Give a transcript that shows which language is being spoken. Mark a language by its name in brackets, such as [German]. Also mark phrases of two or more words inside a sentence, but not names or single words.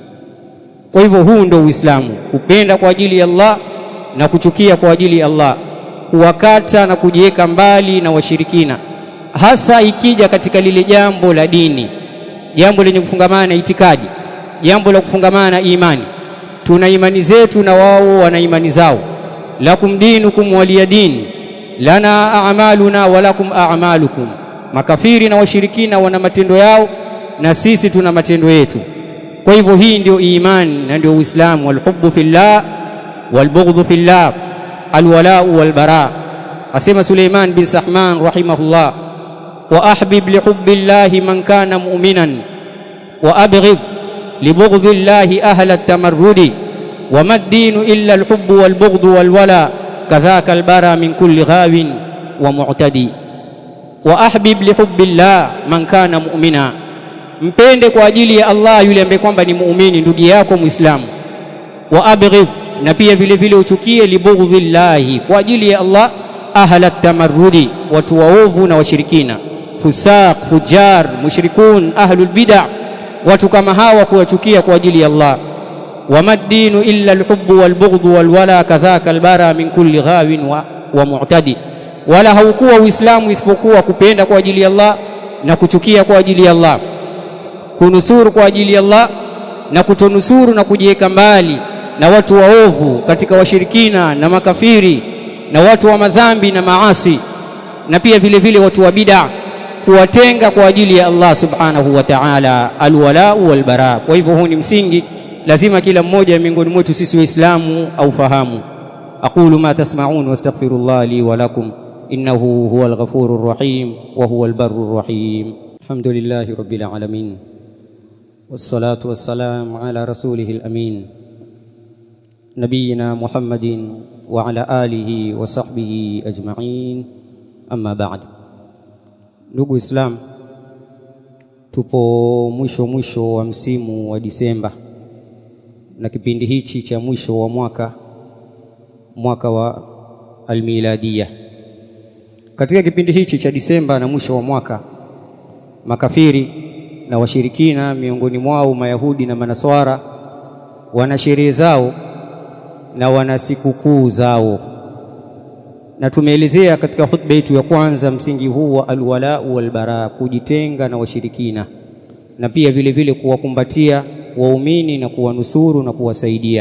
[Swahili] Kwa hivyo huu ndio Uislamu, kupenda kwa ajili ya Allah na kuchukia kwa ajili ya Allah, kuwakata na kujiweka mbali na washirikina, hasa ikija katika lile jambo la dini, jambo lenye kufungamana na itikadi, jambo la kufungamana na imani. Tuna imani zetu na wao wana imani zao. [Arabic] لكم دينكم ولي دين، لنا أعمالنا ولكم أعمالكم. [Swahili] Makafiri na washirikina wana matendo yao na sisi tuna matendo yetu. Kwa hivyo hii ndio imani na ndio Uislamu, [Arabic] والحب في الله والبغض في الله، الولاء والبراء. Asema Suleiman bin Sahman رحمه الله، وأحبب لحب الله من كان مؤمنا وأبغض لبغض الله أهل التمرد، وما الدين إلا الحب والبغض والولا، كذاك البرا من كل غاو ومعتد. وأحبب لحب الله من كان مؤمنا, [Swahili] mpende kwa ajili ya Allah yule ambaye kwamba ni muumini, ndugu yako Muislamu. [Arabic] وأبغض, [Swahili] na pia vile vile uchukie libughdhillahi, kwa ajili ya Allah, [Arabic] أهل التمرد, [Swahili] watu waovu na washirikina, [Arabic] فساق، فجار، مشركون، أهل البدعة, [Swahili] watu kama hawa kuwachukia kwa ajili ya Allah. [Arabic] وما الدين إلا الحب والبغض والولا، كذاك البرا من كل غاو ومعتد. [Swahili] Wala haukuwa Uislamu isipokuwa kupenda kwa ajili ya Allah na kuchukia kwa ajili ya Allah, kunusuru kwa ajili ya Allah na kutonusuru, na kujiweka mbali na watu waovu katika washirikina na makafiri na watu wa madhambi na maasi, na pia vile vile watu wa bid'ah, kuwatenga kwa ajili ya Allah [Arabic] سبحانه وتعالى، الولاء والبراء. [Swahili] Kwa hivyo huu ni msingi lazima kila mmoja miongoni mwetu sisi Waislamu aufahamu. [Arabic] أقول ما تسمعون وأستغفر الله لي ولكم إنه هو الغفور الرحيم وهو البر الرحيم. الحمد لله رب العالمين، والصلاة والسلام على رسوله الأمين، نبينا محمد وعلى آله وصحبه أجمعين، أما بعد. [Swahili] Ndugu Islam, tupo mwisho wa msimu wa Disemba, na kipindi hichi cha mwisho wa mwaka wa almiladia. Katika kipindi hichi cha Disemba na mwisho wa mwaka, makafiri na washirikina, miongoni mwao Mayahudi na Manaswara, wana sherehe zao na wana sikukuu zao, na tumeelezea katika hutuba yetu ya kwanza msingi huu wa [Arabic] الولاء والبراء, [Swahili] kujitenga na washirikina, na pia vile vile kuwakumbatia waumini na kuwanusuru na kuwasaidia.